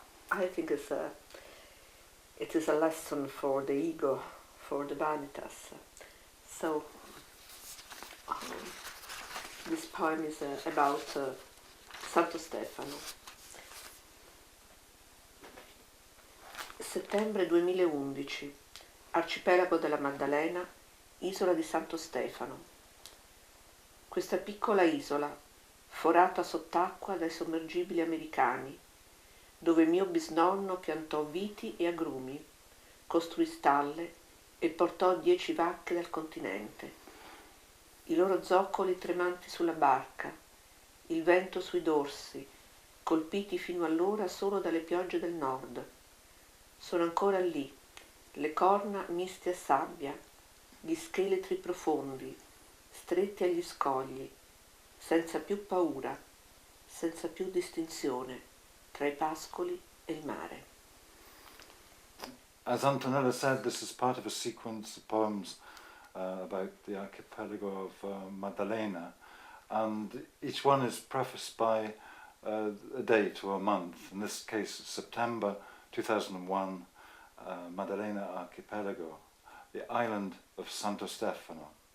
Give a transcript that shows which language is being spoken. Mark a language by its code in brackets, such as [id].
[en] I think it is a lesson for the ego, for the vanitas. So this poem is about Santo Stefano. [it] Settembre 2011, arcipelago della Maddalena, isola di Santo Stefano. Questa piccola isola, forata sott'acqua dai sommergibili americani, dove mio bisnonno piantò viti e agrumi, costruì stalle e portò 10 vacche dal continente. I loro zoccoli tremanti sulla barca, il vento sui dorsi, colpiti fino allora solo dalle piogge del nord. Sono ancora lì, le corna miste a sabbia, gli scheletri profondi, stretti agli scogli, senza più paura, senza più distinzione tra i pascoli e il mare. [en] As Antonella said, this is part of a sequence of poems about the archipelago of Maddalena, and each one is prefaced by a date or a month. In this case, September 2001, Maddalena Archipelago, the island of Santo Stefano.